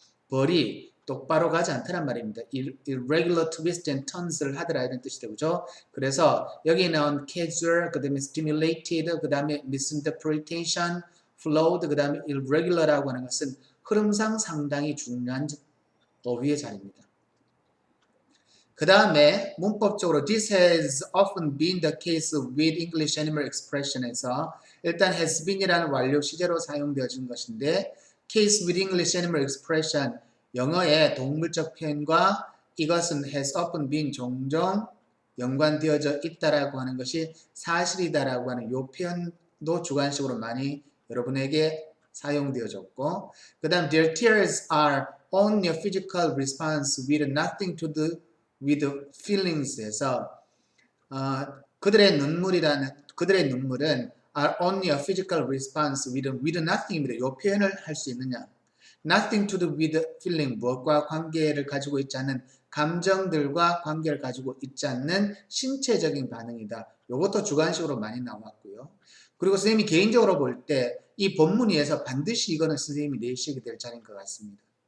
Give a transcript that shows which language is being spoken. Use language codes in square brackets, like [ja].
[ko] 벌이 똑바로 가지 않다는 말입니다. [en] irregular twist and turns [ko] 를 하더라 이런 뜻이죠. 그죠? 그래서 여기 나온 casual, 그 다음에 stimulated, 그 다음에 misinterpretation, flawed, 그 다음에 irregular라고 하는 것은 흐름상 상당히 중요한 어휘의 자리입니다. 그 다음에 문법적으로 [en] this has often been the case with English animal expression [ko] 에서 일단 has been이라는 완료 시제로 사용되어진 것인데 [en] case with English animal expression [ko] 영어의 동물적 표현과 이것은 [en] has often been [ko] 종종 연관되어져 있다라고 하는 것이 사실이다라고 하는 이 표현도 주관식으로 많이 여러분에게 사용되어졌고 그 다음 [en] their tears are only a physical response with nothing to do with feelings [ko] 에서 그들의 눈물은 [en] are only a physical response with nothing [ko] 입니다. 이 표현을 할 수 있느냐? [en] Nothing to do with feeling, [ko] 무엇과 관계를 가지고 있지 않는 감정들과 관계를 가지고 있지 않는 신체적인 반응이다. 이것도 주관식으로 많이 나왔고요. 그리고 선생님이 개인적으로 볼 때 이 본문 위에서 반드시 이거는 선생님이 내시게 될 자리인 것 같습니다.